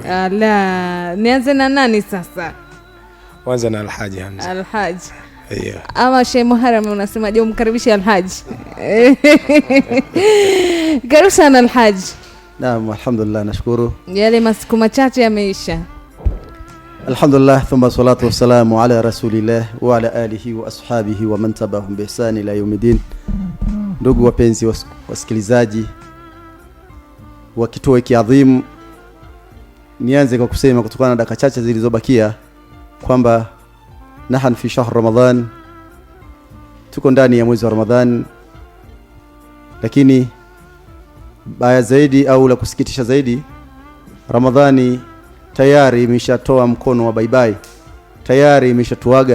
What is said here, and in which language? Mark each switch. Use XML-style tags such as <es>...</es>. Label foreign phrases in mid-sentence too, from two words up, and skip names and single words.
<sw>Ala, nianze na nani sasa? Kwanza na Al-Haj Hamza. Al-Haj. Yeah. Ama Sheikh Muharram, unasema je umkaribishe Al-Haj? Karibu sana Al-Haj.</sw> <ar>نعم، الحمد لله,</ar> <sw>nashukuru. Yale masiku machache yameisha.</sw> <ar>الحمد لله، ثم الصلاة والسلام على رسول الله وعلى آله وأصحابه ومن تبعهم بإحسان إلى يوم الدين.</ar> <sw>Ndugu wapenzi wasikilizaji wa kituo hiki adhimu, nianze kwa kusema kutokana na dakika chache zilizobakia kwamba</sw> <ar>نحن في شهر رمضان,</ar> <sw>tuko ndani ya mwezi wa Ramadhan, lakini baya zaidi au la kusikitisha zaidi, Ramadhani tayari imeshatoa mkono wa bye, tayari imeshatuaga.</sw>